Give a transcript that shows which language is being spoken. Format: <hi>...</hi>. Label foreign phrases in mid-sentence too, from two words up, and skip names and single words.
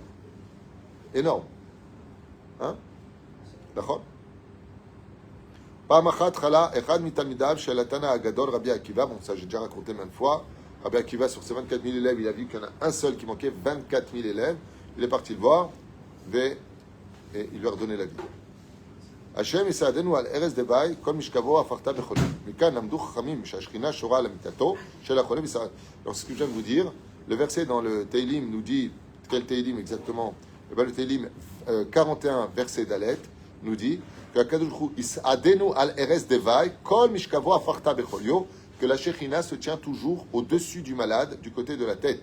<fr>Énorme. Hein? D'accord? Bon, ça j'ai déjà raconté maintes fois. Rabbi Akiva, sur ses 24 000 élèves, il a vu qu'il y en a un seul qui manquait 24 000 élèves. Il est parti le voir et il lui a redonné la vie.</fr> <he>Hashem יסעדנו על ערש דווי, כל משכבו הפכתה בחולים. מכאן למדו חכמים שהשכינה שורה על אמיתתו של החולה בישראל.</he> <fr>Donc ce que je viens de vous dire, le verset dans le Teilim nous dit, quel Teilim exactement? Eh bien, le Teilim 41, verset d'Alet, nous dit que la Shekhinah se tient toujours au-dessus du malade, du côté de la tête.</fr>